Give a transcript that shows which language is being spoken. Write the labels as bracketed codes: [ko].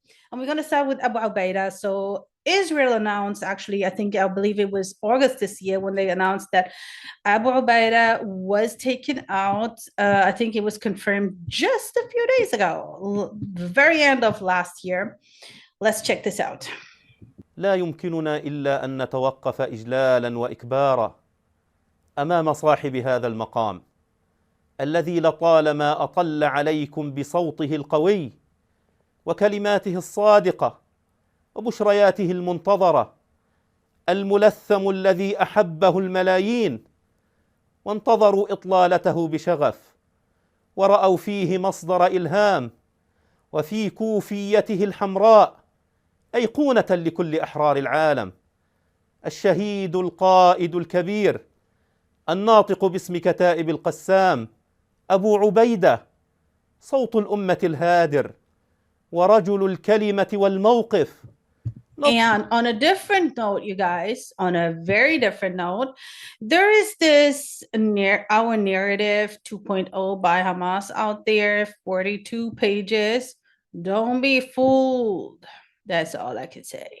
[en] And we're going to start with Abu Ubaidah. So Israel announced, actually, I believe it was August this year when they announced that Abu Ubaidah was taken out. I think it was confirmed just a few days ago, the very end of last year. Let's check this out. [ar] لا يمكننا إلا أن نتوقف إجلالا وإكبارا أمام صاحب هذا المقام الذي لطالما أطل عليكم بصوته القوي وكلماته الصادقة وبشرياته المنتظرة، الملثم الذي أحبه الملايين وانتظروا إطلالته بشغف ورأوا فيه مصدر إلهام وفي كوفيته الحمراء أيقونة لكل أحرار العالم، الشهيد القائد الكبير الناطق باسم كتائب القسام أبو عبيدة، صوت الأمة الهادر ورجل الكلمة والموقف. [en] And on a different note, you guys, on a very different note, there is this Our Narrative 2.0 by Hamas out there, 42 pages. Don't be fooled. That's all I can say.